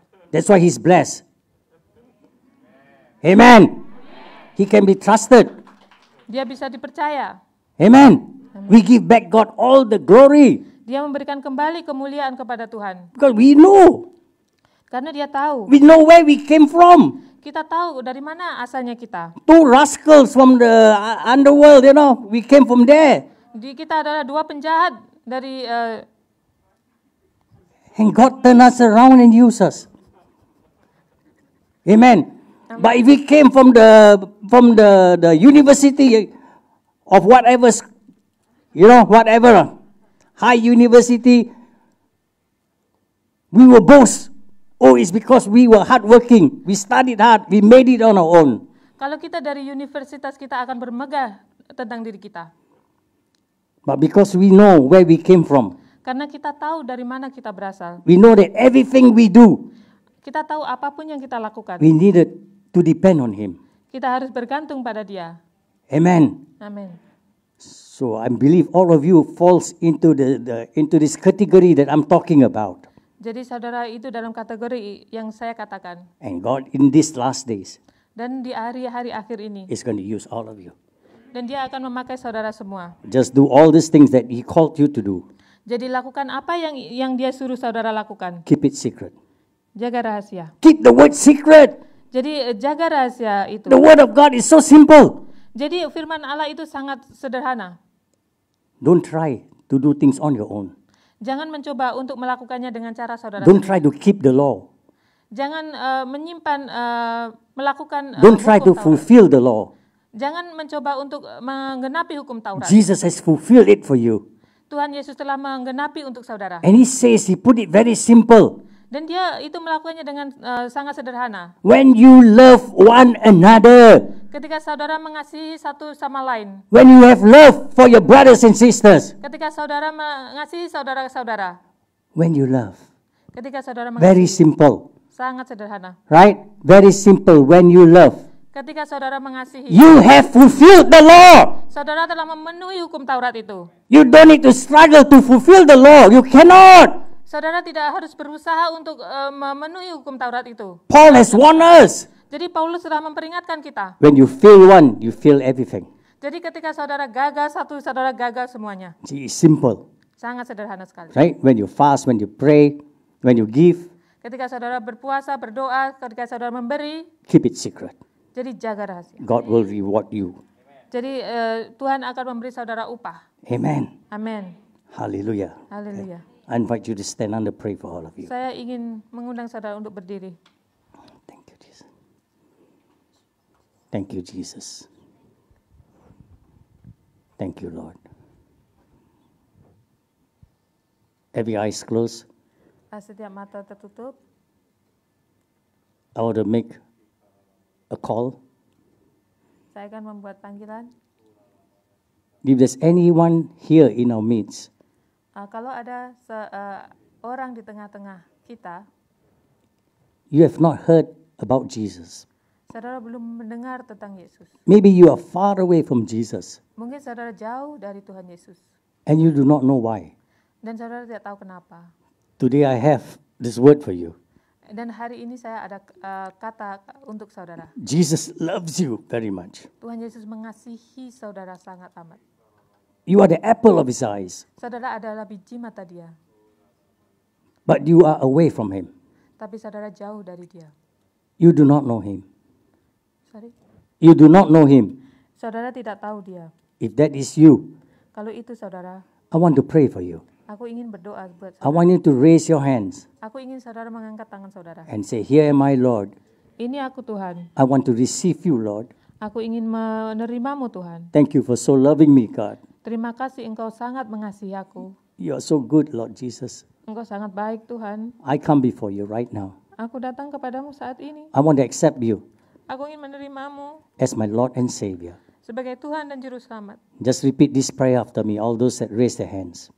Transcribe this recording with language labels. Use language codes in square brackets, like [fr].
[en] That's why he's blessed. Amen. He can be trusted. [id] Dia bisa dipercaya. [en] Amen. We give back God all the glory [id] Dia memberikan kembali kemuliaan kepada Tuhan. [en] because we know. [id] Karena dia tahu. [en] We know where we came from. [id] Kita tahu dari mana asalnya kita. [en] Two rascals from the underworld, we came from there. [id] Kita adalah dua penjahat dari [en] And God turned us around and used us. Amen. But if we came from the university of whatever, whatever, high university, we will boast. Oh, it's because we were hardworking. We studied hard. We made it on our own. [id] Kalau kita dari universitas, kita akan bermegah tentang diri kita. [en] But because we know where we came from, [id] Karena kita tahu dari mana kita berasal. [en] we know that everything we do, [id] Kita tahu apapun yang kita lakukan. [en] we needed to depend on Him. [id] Kita harus bergantung pada Dia. [en] Amen. [id] Amin. [en] So I believe all of you falls into into this category that I'm talking about. [id] Jadi saudara itu dalam kategori yang saya katakan. [en] And God in these last days [id] Dan di hari-hari akhir ini. [en] is going to use all of you. [id] Dan Dia akan memakai saudara semua. [en] Just do all these things that He called you to do. [id] Jadi lakukan apa yang Dia suruh saudara lakukan. [en] Keep it secret. [id] Jaga rahasia. [en] Keep the word secret. [id] Jadi jaga rahasia itu. [en] The word of God is so simple. [id] Jadi firman Allah itu sangat sederhana. [en] Don't try to do things on your own. [id] Jangan mencoba untuk melakukannya dengan cara saudara [en] Don't [id] sendiri. [en] try to keep the law. [id] Jangan menyimpan melakukan [en] Don't try to [id] hukum Taurat. [en] fulfill the law. [id] Jangan mencoba untuk menggenapi hukum Taurat. [en] Jesus has fulfilled it for you. [id] Tuhan Yesus telah menggenapi untuk saudara. [en] And He says, He put it very simple. [id] Dan Dia itu melakukannya dengan sangat sederhana. [en] When you love one another, [id] Ketika saudara mengasihi satu sama lain. [en] when you have love for your brothers and sisters, [id] Ketika saudara mengasihi saudara-saudara. [en] when you love, [id] Ketika saudara [en] Very [id] mengasihi, [en] simple, [id] sangat sederhana. [en] right? Very simple. When you love, [id] Ketika saudara mengasihi, [en] you have fulfilled the law. [id] saudara telah memenuhi hukum Taurat itu. [en] You don't need to struggle to fulfill the law. You cannot. [id] Saudara tidak harus berusaha untuk memenuhi hukum Taurat itu. [en] Paul has warned us. [id] Jadi Paulus sudah memperingatkan kita. [en] When you fail one, you fail everything. [id] Jadi ketika saudara gagal satu, saudara gagal semuanya. [en] It's simple, [id] Sangat sederhana sekali. [en] right? When you fast, when you pray, when you give, [id] Ketika saudara berpuasa, berdoa, ketika saudara memberi, [en] keep it secret. [id] jadi jaga rahasia. [en] God will reward you. [id] Jadi Tuhan akan memberi saudara upah. [en] Amen. [id] Amin. [en] Hallelujah. [id] Haleluya. [en] I invite you to stand and pray for all of you. [id] Saya ingin mengundang saudara untuk berdiri. [en] Thank you, Jesus. Thank you, Jesus. Thank you, Lord. Every eyes closed. [id] Setiap mata tertutup, [en] I want to make a call. [id] saya akan membuat panggilan. [en] If there's anyone here in our midst, [id] Kalau ada orang di tengah-tengah kita, [en] you have not heard about Jesus. [id] saudara belum mendengar tentang Yesus. [en] Maybe you are far away from Jesus [id] Mungkin saudara jauh dari Tuhan Yesus. [en] and you do not know why. [id] Dan saudara tidak tahu kenapa. [en] Today I have this word for you. [id] Dan hari ini saya ada kata untuk saudara. [en] Jesus loves you very much. [id] Tuhan Yesus mengasihi saudara sangat amat. [en] You are the apple of his eyes, [id] Saudara adalah biji mata dia, [en] but you are away from him. [id] tapi saudara jauh dari dia. [en] You do not know him. Sorry. You do not know him. [id] Saudara tidak tahu dia. [en] If that is you, [id] Kalau itu saudara, [en] I want to pray for you. [id] aku ingin berdoa buat [en] I [id] saudara. [en] want you to raise your hands [id] Aku ingin saudara mengangkat tangan saudara. [en] and say, "Here am I, Lord. [id] Ini aku Tuhan. [en] I want to receive you, Lord. [id] Aku ingin menerimamu Tuhan. [en] Thank you for so loving me, God. [id] Terima kasih engkau sangat mengasihi aku. [en] You are so good, Lord Jesus. [id] Engkau sangat baik Tuhan. [en] I come before you right now. [id] Aku datang kepadamu saat ini. [en] I want to accept you [id] Aku ingin menerimamu [en] as my Lord and Savior." [id] sebagai Tuhan dan Juru Selamat. [en] Just repeat this prayer after me, all those that raise their hands.